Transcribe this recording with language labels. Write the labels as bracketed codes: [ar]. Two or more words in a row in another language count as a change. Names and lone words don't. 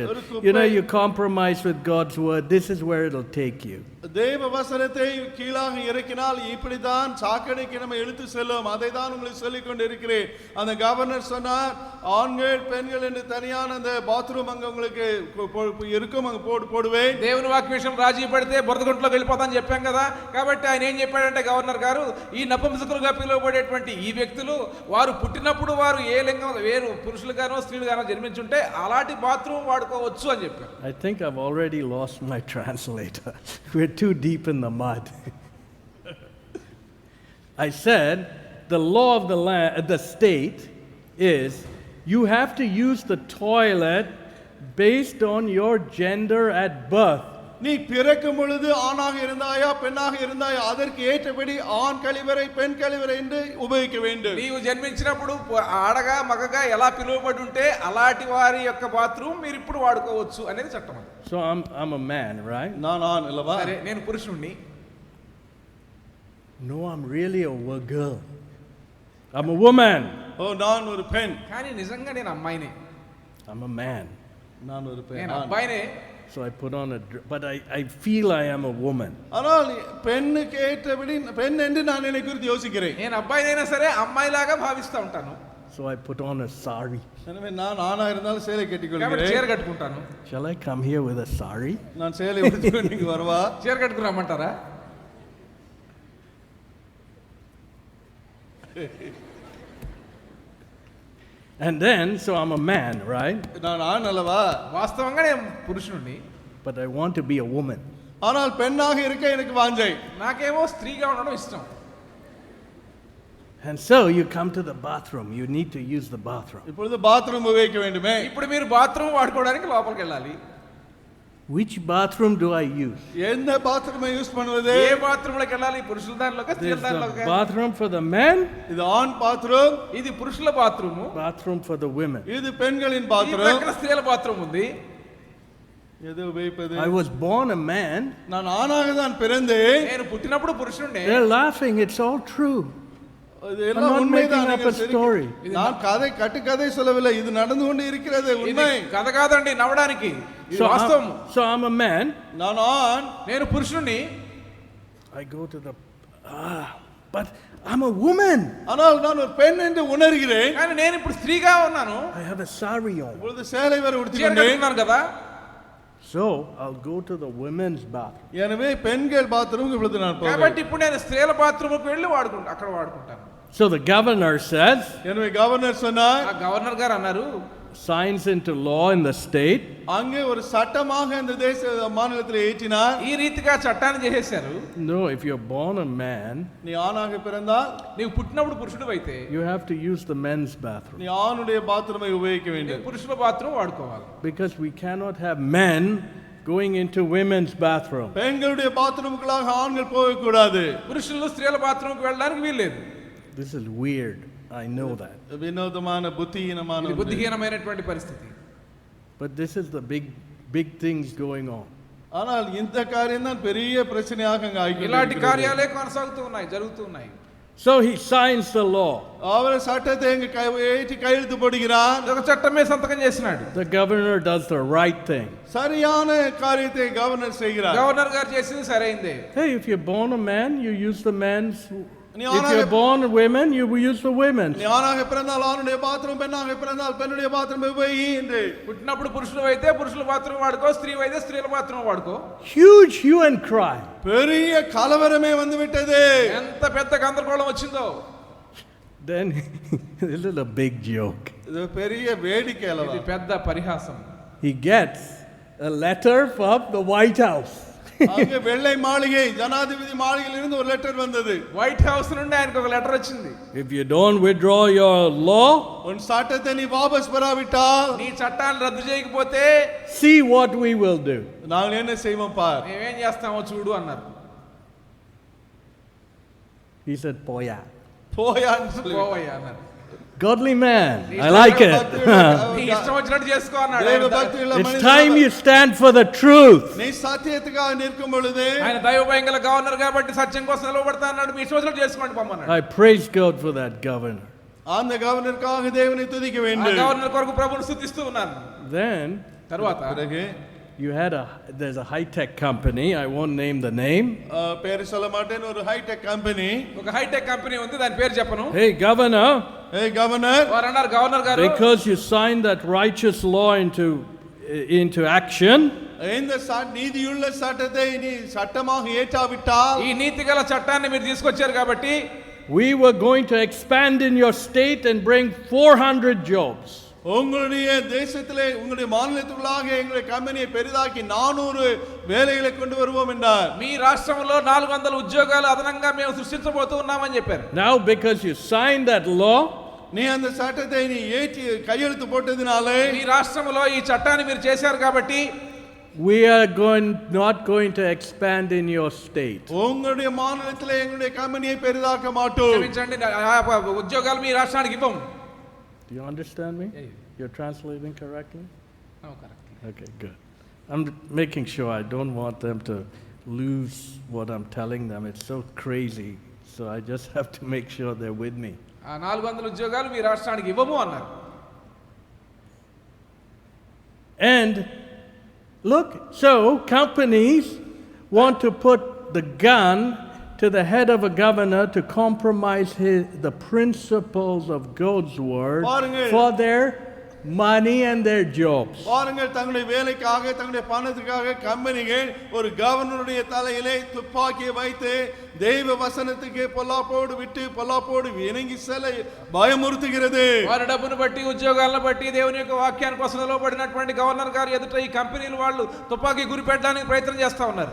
[en] You know, you compromise with God's word. This is where it'll take you. [ta] தேவ வசனத்தை கீழாக இறக்கினால் இப்படிதான் சாக்கடைக்கு நம்ம இழுத்து செல்லும். அதை தான் உங்களுக்கு சொல்லிக் கொண்டு இருக்கிறேன். அந்த கவர்னர் சொன்னார், ஆண்கள் பெண்கள் என்று தனியான அந்த பாத்ரூம் அங்க உங்களுக்கு இருக்கும், அங்க போடுவேன். [te] దేవుని వాక్య విషయం రాజీ పడితే బురద గుంటలోకి వెళ్ళిపోతాని చెప్పాం కదా. కాబట్టి ఆయన ఏం చెప్పాడంటే గవర్నర్ గారు, ఈ నపుంసకులుగా పిలువబడేటువంటి ఈ వ్యక్తులు వారు పుట్టినప్పుడు వారు ఏ లింగం వేరు పురుషులుగానో స్త్రీలుగానో జన్మించుంటే అలాంటి బాత్రూమ్ వాడుకోవచ్చు అని చెప్పారు. [en] I think I've already lost my translator. We're too deep in the mud. I said the law of the state is you have to use the toilet based on your gender at birth. [ta] நீ பிறக்கும் பொழுது ஆணாக இருந்தாயா பெண்ணாக இருந்தாயா அதற்கு ஏற்றபடி ஆண் கழிவறை பெண் கழிவறை என்று உபயோகிக்க வேண்டும். [te] నీవు జన్మించినప్పుడు ఆడగా మగగా ఎలా పిలువబడి ఉంటే అలాంటి వారి యొక్క బాత్రూమ్ మీరు ఇప్పుడు వాడుకోవచ్చు అనేది చట్టం. [en] So I'm a man, right? [ta] நான் ஆண் அல்லவா? [te] సరే నేను పురుషుణ్ణి. [en] No, I'm really a girl. I'm a woman. [ta] ஓ நான் ஒரு பெண். [te] కానీ నిజంగా నేను అమ్మాయినే. [en] I'm a man. [ta] நான் ஒரு பெண். [te] నేను అబ్బాయినే. [en] So I put on but I feel I am a woman. [ta] ஆனால் பெண்ணுக்கு ஏற்றபடி பெண் என்று நான் என்னை குறித்து யோசிக்கிறேன். [te] నేను అబ్బాయినైనా సరే అమ్మాయిలాగా భావిస్తూ ఉంటాను. [en] So I put on a sari. [ta] எனவே நான் ஆணா இருந்தாலும் சேலை [te] కాబట్టి [ta] கட்டிக்கொள்கிறேன். [te] చీర కట్టుకుంటాను. [en] Shall I come here with a sari? [ta] நான் சேலை உடுத்திக்கொண்டு நீங்க வரவா? [te] చీర కట్టుకుని రమ్మంటారా? [en] And then, so I'm a man, right? [ta] நான் ஆண் அல்லவா? [te] వాస్తవంగా నేను పురుషుణ్ణి. [en] But I want to be a woman. [ta] ஆனால் பெண்ணாக இருக்க எனக்கு வாஞ்சை. [te] నాకేమో స్త్రీగా ఉండడం ఇష్టం. [en] And so you come to the bathroom. You need to use the bathroom. [ta] இப்பொழுது பாத்ரூம் உபயோகிக்க வேண்டுமே. [te] ఇప్పుడు మీరు బాత్రూమ్ వాడుకోవడానికి లోపలికి వెళ్ళాలి. [en] Which bathroom do I use? [ta] எந்த பாத்ரூமை யூஸ் பண்ணுவது? [te] ఏ బాత్రూంలోకి వెళ్ళాలి? పురుషుల దానిలోకి స్త్రీల [en] There's the [te] దానిలోకి? [en] bathroom for the men, [ta] இது ஆண் பாத்ரூம், [te] ఇది పురుషుల బాత్రూము, [en] bathroom for the women. [ta] இது பெண்களின் [te] ఈ [ta] பாத்ரூம். [te] పక్కన స్త్రీల బాత్రూమ్ ఉంది. [ta] எது உபயோகிப்பது? [en] I was born a man. [ta] நான் ஆணாக தான் பிறந்தேன். [te] నేను పుట్టినప్పుడు పురుషుడే. [en] They're laughing. It's all true. [ta] இது [en] I'm [ta] எல்லாம் [en] not [ta] உண்மைதான். [en] making up a story. [ta] நான் கதை சொல்லவில்லை. இது நடந்து கொண்டு இருக்கிறது [te] ఇది [ta] உண்மை. [te] కథ కాదండి నవ్వడానికి. ఇది వాస్తవం. [en] So I'm a man. [ta] நான் ஆண். [te] నేను పురుషుణ్ణి. [en] I go to the but I'm a woman. [ta] ஆனால் நான் ஒரு பெண் என்று உணர்கிறேன். [te] కానీ నేను ఇప్పుడు స్త్రీగా ఉన్నాను. [en] I have a sari on. [ta] இப்பொழுது சேலை வரை [te] చీర [ta] உடுத்திக்கொண்டேன். [te] కట్టుకున్నాను కదా. [en] So I'll go to the women's bathroom. [ta] எனவே பெண்கள் பாத்ரூம் இப்பொழுது நான் போகிறேன். [te] కాబట్టి ఇప్పుడు నేను స్త్రీల బాత్రూమ్కి వెళ్ళి అక్కడ వాడుకుంటాను. [en] So the governor says, [ta] எனவே கவர்னர் சொன்னார், [te] ఆ గవర్నర్ గారు అన్నారు, [en] signs into law in the state, [ta] அங்கே ஒரு சட்டமாக இந்த தேச மாநிலத்தில் ஏற்றினார். [te] ఈ రీతిగా చట్టాన్ని చేసేశారు. [en] no, if you're born a man, [ta] நீ ஆணாக பிறந்தால் [te] నీవు పుట్టినప్పుడు పురుషుడు అయితే [en] you have to use the men's bathroom. [ta] நீ ஆணுடைய பாத்ரூமை உபயோகிக்க [te] నీవు [ta] வேண்டும். [te] పురుషుల బాత్రూమ్ వాడుకోవాలి. [en] Because we cannot have men going into women's bathroom. [ta] பெண்களுடைய பாத்ரூமுக்குள்ளாக ஆண்கள் போகக்கூடாது. [te] పురుషులు స్త్రీల బాత్రూమ్కి వెళ్ళడానికి వీల్లేదు. [en] This is weird. I know that. [te] వినోదமான బుద్ధిహీనமான ఇది బుద్ధిహీనమైనటువంటి పరిస్థితి. [en] But this is the big things going on. [ta] ஆனால் இந்த காரியம் தான் பெரிய பிரச்சனையாக அங்க [te] ఇలాంటి [ta] ஆகிக்கொண்டிருக்கிறது. [te] కార్యాలే కొనసాగుతూ ఉన్నాయి, జరుగుతూ ఉన్నాయి. [en] So he signs the law. [ta] அவர் சட்டத்தை இங்க ஏற்றி கையெழுத்து போடுகிறார். [te] ఒక చట్టమే సంతకం చేసినాడు. [en] The governor does the right thing. [ta] சரியான காரியத்தை கவர்னர் செய்கிறார். [te] గవర్నర్ గారు చేసింది సరైందే. [en] Hey, if you're born a man, you use the men's. [ta] நீ [en] If you're born a woman, you use the women's. [ta] நீ ஆணாக பிறந்தால் ஆணுடைய பாத்ரூம், பெண்ணாக பிறந்தால் பெண்ணுடைய பாத்ரூம் உபயோகி என்று. [te] పుట్టినప్పుడు పురుషులు అయితే పురుషుల బాత్రూమ్ వాడుకో, స్త్రీ అయితే స్త్రీల బాత్రూమ్ వాడుకో. [en] Huge hue and cry. [ta] பெரிய கலவரமே வந்து விட்டது. [te] ఎంత పెద్ద గందరగోళం వచ్చిందో. [en] Then this is a big joke. [ta] இது பெரிய வேடிக்கை அல்லவா? [te] ఇది పెద్ద పరిహాసం. [en] He gets a letter from the White House. [ta] அங்கே வெள்ளை மாளிகை, ஜனாதிபதி மாளிகையில் இருந்து ஒரு லெட்டர் வந்தது. [te] వైట్ హౌస్ నుండి ఆయనకు ఒక లెటర్ వచ్చింది. [en] If you don't withdraw your law, [ta] உன் சட்டத்தை நீ வாபஸ் பெறாவிட்டால் [te] నీ చట్టాన్ని రద్దు చేయకపోతే [en] see what we will do. [ta] நாங்கள் என்ன செய்வோம் பார். [te] మేమేం చేస్తామో చూడు అన్నారు. [en] He said, "Poya." [ta] போயான்னு சொல்லி [te] పోవయ్యా అన్నారు. [en] Godly man. I like it. [te] నీ ఇష్టం వచ్చినట్టు చేసుకో అన్నాడు. [ta] தேவ பக்தியுள்ள [en] It's [ta] மனிதன் [en] time you stand for the truth. [ta] நீ சத்தியத்துக்காக நிற்கும் பொழுது [te] ఆయన దైవ భయంగల గవర్నర్ కాబట్టి సత్యం కోసం నిలబడతా అన్నాడు. మీ ఇష్టం వచ్చినట్టు చేసుకోండి పొమ్మన్నాడు. [en] I praise God for that governor. [ta] அந்த கவர்னருக்காக தேவனை துதிக்க [te] ఆ [ta] வேண்டும். [te] గవర్నర్ కొరకు ప్రభువుని స్తుతిస్తూ ఉన్నాను. [en] Then [te] తర్వాత [en] you [ta] பிறகு [en] there's a high-tech company. I won't name the name. [ta] பேரு சொல்ல மாட்டேன், ஒரு [en] high-tech company. [te] ఒక [en] high-tech company [te] ఉంది, దాని పేరు చెప్పను. [en] Hey, governor, [ta] ஏய் கவர்னர், [te] వారు అన్నారు, గవర్నర్ గారు [en] because you signed that righteous law into action, [ta] இந்த நீதியுள்ள சட்டத்தை நீ சட்டமாக ஏற்றாவிட்டால் [te] ఈ నీతి గల చట్టాన్ని మీరు తీసుకొచ్చారు కాబట్టి [en] we were going to expand in your state and bring 400 jobs. [ta] உங்களுடைய தேசத்திலே உங்களுடைய மாநிலத்துக்குள்ளாக எங்களுடைய கம்பெனியை பெரிதாக்கி 400 வேலைகளை கொண்டு வருவோம் என்றார். [te] మీ రాష్ట్రంలో 400 ఉద్యోగాలు అదనంగా మేము సృష్టించబోతూ ఉన్నామని చెప్పారు. [en] Now because you signed that law, [ta] நீ அந்த சட்டத்தை நீ ஏற்றி கையெழுத்து போட்டதினாலே [te] మీ రాష్ట్రంలో ఈ చట్టాన్ని మీరు చేశారు కాబట్టి [en] we are not going to expand in your state. [ta] உங்களுடைய மாநிலத்திலே எங்களுடைய கம்பெனியை பெரிதாக்க மாட்டோம். [te] క్షమించండి, ఆ ఉద్యోగాలు మీ రాష్ట్రానికి ఇవ్వం. [en] Do you understand me? Yeah. You're translating correctly? Oh, correct. Okay, good. I'm making sure I don't want them to lose what I'm telling them. It's so crazy. So I just have to make sure they're with me. [te] ఆ 400 ఉద్యోగాలు మీ రాష్ట్రానికి ఇవ్వము అన్నారు. [en] And look, so companies want to put the gun to the head of a governor to compromise the principles of God's word [ta] பாருங்கள். [en] for their money and their jobs. [ta] பாருங்கள், தங்களுடைய வேலைக்காக தங்களுடைய பணத்துக்காக கம்பெனிகள் ஒரு கவர்னருடைய தலையிலே துப்பாக்கியை வைத்து தெய்வ வசனத்துக்கு பொல்லாப்போடு விட்டு பொல்லாப்போடு இணங்கி செல்ல பயமுறுத்துகிறது. [te] వారి డబ్బును బట్టి ఉద్యోగాలను బట్టి దేవుని యొక్క వాక్యాన్ని కోసం నిలబడినటువంటి గవర్నర్ గారు ఎదుట ఈ కంపెనీలు వాళ్ళు తుపాకీ గురిపెట్టడానికి ప్రయత్నం చేస్తా ఉన్నారు.